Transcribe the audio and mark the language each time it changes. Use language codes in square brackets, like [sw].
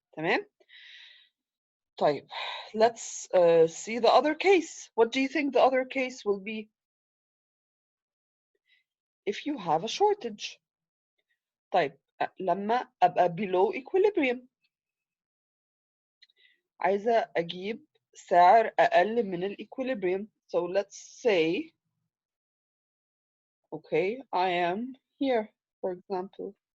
[ar] تمام؟ طيب, [en] let's see the other case. What do you think the other case will be? If you have a shortage. [ar] طيب, لما أبقى [en] below equilibrium. [ar] عايزة أجيب سعر أقل من equilibrium. [en] So let's say, okay, I am here, for example.